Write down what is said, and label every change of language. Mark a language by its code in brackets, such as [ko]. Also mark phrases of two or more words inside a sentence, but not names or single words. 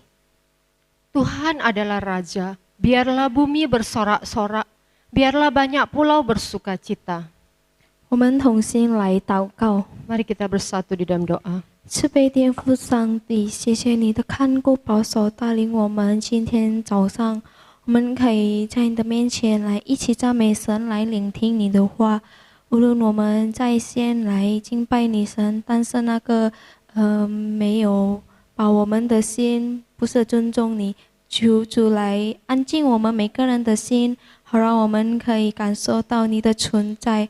[id] Tuhan adalah Raja, biarlah bumi bersorak-sorak, biarlah banyak pulau bersuka cita. [zh] 我们同心来祷告。 [id] Mari kita bersatu di dalam doa. [zh] 慈悲天父上帝，谢谢你的看顾保守带领我们。今天早上，我们可以在你的面前来一起赞美神，来聆听你的话。无论我们在线来敬拜你神，但是那个没有把我们的心不是尊重你，求主来安静我们每个人的心，好让我们可以感受到你的存在。